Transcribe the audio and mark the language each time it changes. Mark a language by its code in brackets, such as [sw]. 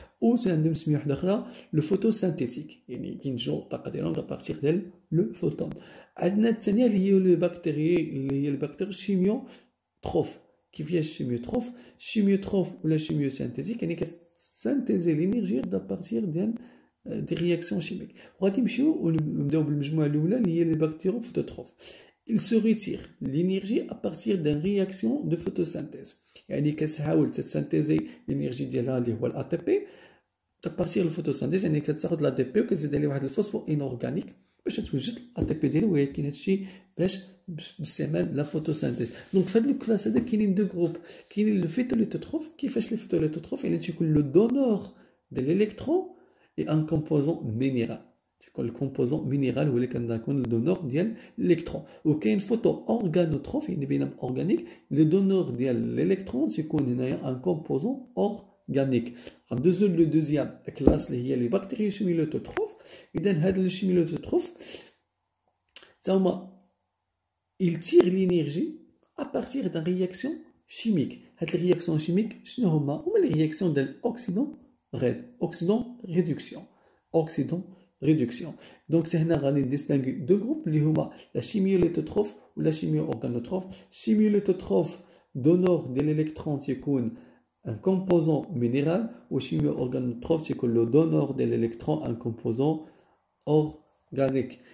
[ar] و عندهم سميه واحده اخرى لو فوتوسانتيتيك، يعني كينتجوا الطاقه ديالهم دا بارتير ديال لو فوتون. عندنا الثانيه اللي هي لو بكتيري اللي هي البكتيري شيميو تروف. كيف هي الشيميوتروف؟ الشيميوتروف ولا شيميو سانتيتيك يعني كتسانتيزي لينيرجي دا بارتير ديال دي رياكسيون شيميك. وغادي نمشيو ونبداو بالمجموعه الاولى اللي هي لي بكتيرو فوتوتروف. [fr] Il se retire l'énergie à partir d'une réaction de photosynthèse. [ar] يعني كتحاول تسانتيزي الانرجي ديالها اللي هو الأ تي بي [fr] à partir [ar] الفوتوسانتيز، يعني كتاخد لا دي بي وكتزيد عليه واحد الفوسفور انورغانيك باش توجد الأ تي بي ديالها، ولكن هادشي باش باستعمال لا فوتوسانتيز. دونك في هاد الكلاس هذا كاينين دو جروب. كاينين لو فيتوليتوتروف. كيفاش لو فيتوليتوتروف؟ يعني تيكون لو دونور ديال الالكترون اي ان كومبوزون مينيرال. تيكون الكومبوزون مينيرال هو اللي كنكون الدونور ديال الالكترون. وكاين فوتو اورغانوتروف يعني بينهم اورغانيك، لو دونور ديال الالكترون تيكون هنايا ان كومبوزون اورغانيك. غندوزو لو دوزيام كلاس اللي هي لي بكتيريا شيميلوتوتروف. اذا هاد الشيميلوتوتروف تا هما [fr] il tire l'énergie à partir d'une réaction chimique. [ar] هاد الرياكسيون شيميك شنو هما لي رياكسيون ديال اوكسيدون ريدكسيون réduction. [fr] Donc c'est [ar] هنا غادي نديستانغي دو جروب اللي هما لا شيميوليتوتروف ولا شيميو اورغانوتروف. شيميوليتوتروف دونور ديال الالكترون تيكون ان كومبوزون مينيرال، و شيميو اورغانوتروف تيكون لو دونور ديال الالكترون ان كومبوزون اورغانيك.